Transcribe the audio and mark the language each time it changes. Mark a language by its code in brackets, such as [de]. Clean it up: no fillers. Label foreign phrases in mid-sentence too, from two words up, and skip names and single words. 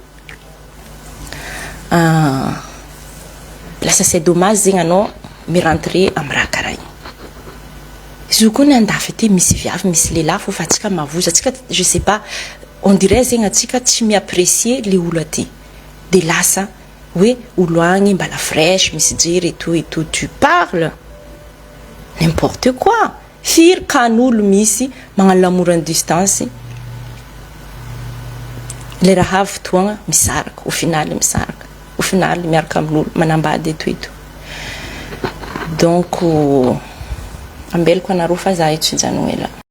[fr] c'est dommage [mg] zegny anao mirentre amin'ny raha karaha igny izy koa ny andafy ty misy viavy misy lehilahy fo fa atsika mavoza atsika [fr] je sais pas on dirait [mg] zegny atsika tsy miapprécier le olo aty de lasa oui olo agny mbala fraîche misy jery [fr] et tout tu parles n'importe quoi [mg] firy kan'olo misy magnano [fr] l'amour en distance [mg] le raha avy fotoagna misaraka [fr] au final [mg] miaraka amin'olo manambady [fr] et tout donc [mg] ambelako anareo fa za eto tsy hijanogna ela